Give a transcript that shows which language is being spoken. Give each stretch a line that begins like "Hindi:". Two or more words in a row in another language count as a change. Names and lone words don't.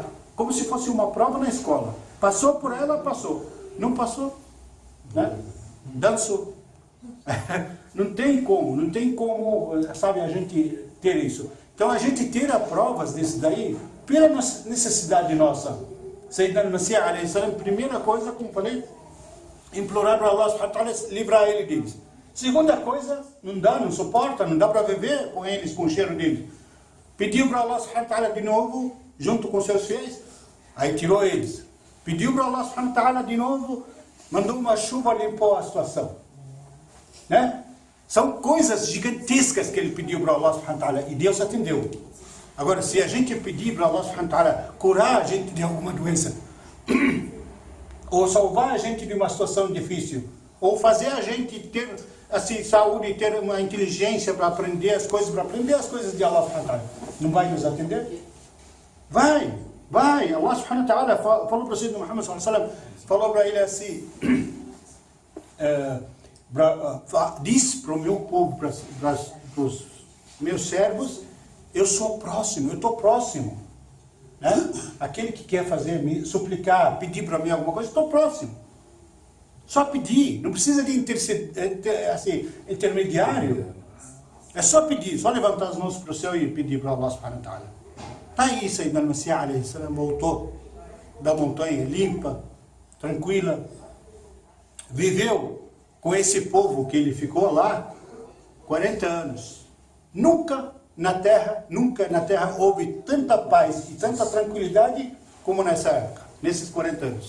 Portuguese: Como se fosse uma prova na escola. Passou por ela, passou. Não passou, né? Dançou. Não tem como, sabe, a gente ter isso. Então a gente tira provas desse daí pela necessidade nossa. Sayyidina al-Masih
Arabic: عليه السلام,
Portuguese: primeira coisa, como falei, implorar para Allah
Arabic: سبحانه وتعالى
Portuguese: livrar ele deles. Segunda coisa, não suporta, não dá para viver com eles, com o cheiro deles. Pediu para Allah
Arabic: سبحانه وتعالى
Portuguese: de novo, junto com seus filhos, aí tirou eles. Pediu para Allah
Arabic: سبحانه وتعالى
Portuguese: de novo, mandou uma chuva, limpou a situação. Né? São coisas gigantescas que ele pediu para Allah
Arabic: سبحانه وتعالى
Portuguese: e Deus atendeu. Agora, se a gente pedir para Allah
Arabic: سبحانه وتعالى
Portuguese: curar a gente de alguma doença, ou salvar a gente de uma situação difícil, ou fazer a gente ter assim, saúde, ter uma inteligência para aprender as coisas de Allah
Arabic: سبحانه وتعالى,
Portuguese: não vai nos atender? Vai. Allah
Arabic: سبحانه وتعالى
Portuguese: falou para o Sayyidina Muhammad
Arabic: صلى الله عليه وسلم,
Portuguese: falou para ele assim, diz para o meu povo, para os meus servos, eu sou próximo, eu estou próximo. Né? Aquele que quer suplicar, pedir para mim alguma coisa, estou próximo. Só pedir, não precisa de intermediário. É só pedir, só levantar as mãos para o céu e pedir para Allah
Arabic: سبحانه وتعالى.
Portuguese: Está aí, Sayyidina al-Masih
Arabic: عليه السلام
Portuguese: voltou da montanha limpa, tranquila, viveu com esse povo que ele ficou lá 40 anos. Nunca na Terra houve tanta paz e tanta tranquilidade como nessa época, nesses 40 anos.